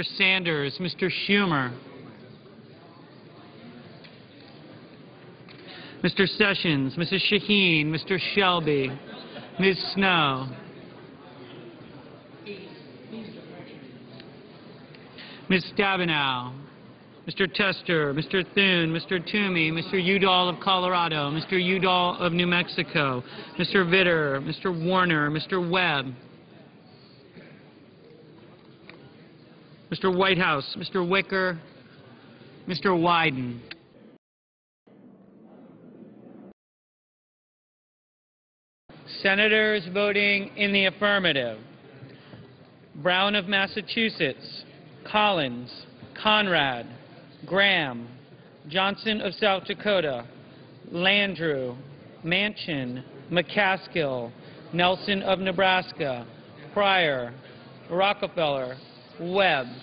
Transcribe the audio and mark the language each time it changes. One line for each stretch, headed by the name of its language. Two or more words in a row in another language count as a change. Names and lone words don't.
English: Sanders, Mr. Schumer, Mr. Sessions, Mrs. Shaheen, Mr. Shelby, Ms. Snow, Ms. Stabenow, Mr. Tester, Mr. Thune, Mr. Toomey, Mr. Udall of Colorado, Mr. Udall of New Mexico, Mr. Vitter, Mr. Warner, Mr. Webb, Mr. Whitehouse, Mr. Wicker, Mr. Wyden. Senators voting in the affirmative: Brown of Massachusetts, Collins, Conrad, Graham, Johnson of South Dakota, Landrieu, Manchin, McCaskill, Nelson of Nebraska, Pryor, Rockefeller, Webb.